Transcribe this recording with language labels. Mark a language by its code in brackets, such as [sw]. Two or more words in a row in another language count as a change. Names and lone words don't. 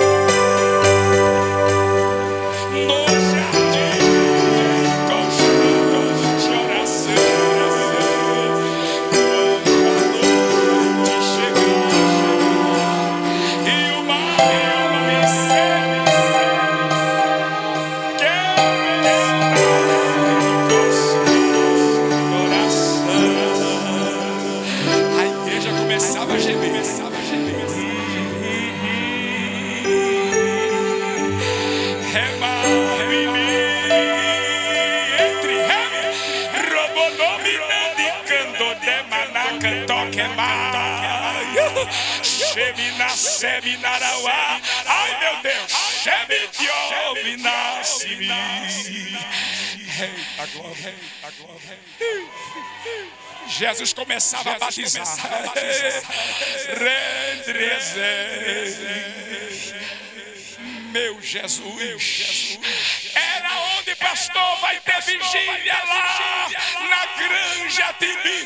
[pt] No jardim constante oração, quando a noite chegar e o mal me cercar, quero estar em constante oração. A igreja começava a gemer. Rema em mim, entre remi, robonomina de cando de manaca toquemai, chemina seminarauá. Ai meu Deus, cheme de homem nasce-me. Eita glória, Jesus começava a batizar. Meu Jesus, era onde, pastor, vai ter vigília lá na Granja Tibi.